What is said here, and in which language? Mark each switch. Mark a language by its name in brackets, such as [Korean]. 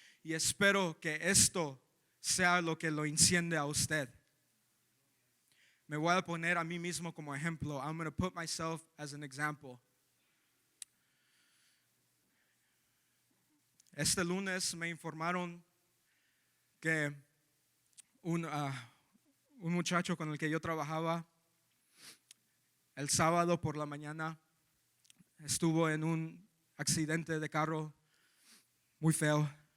[Spanish] Y espero que esto sea lo que lo enciende a usted. Me voy a poner a mí mismo como ejemplo. [English] I'm going to put myself as an example. [Spanish] Este lunes me informaron que un muchacho con el que yo trabajaba el sábado por la mañana estuvo en un accidente de carro muy feo.